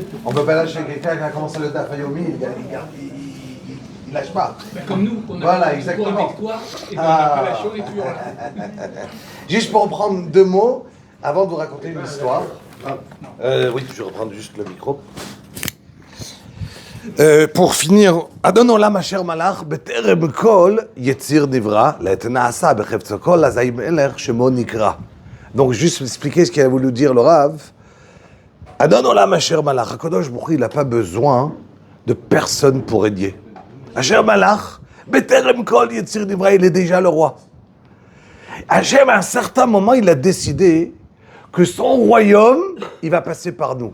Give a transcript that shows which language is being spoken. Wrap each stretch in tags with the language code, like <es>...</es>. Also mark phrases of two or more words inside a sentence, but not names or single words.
<fr>On ne peut pas lâcher quelqu'un qui a commencé le Daf Yomi, il lâche pas. comme nous, on a Voilà, exactement. avec toi, et on n'a pas lâché, on est toujours là. Juste pour reprendre 2 mots, avant de vous raconter une histoire. Oui, je vais reprendre juste le micro. Pour finir,</fr> <he>אדון עולם אשר מלך בטרם כל יציר נברא לעת נעשה בחפצו כל אזי מלך שמו נקרא.</he> <fr>Donc juste expliquer ce qu'il a voulu dire le Rav.</fr> <he>אדון עולם אשר מלך, הקדוש ברוך הוא,</he> <fr>il n'a pas besoin de personne pour régner.</fr> <he>אשר מלך בטרם כל יציר נברא,</he> <fr>il est déjà le roi. Hachem, à un certain moment, il a décidé que son royaume, il va passer par nous.</fr>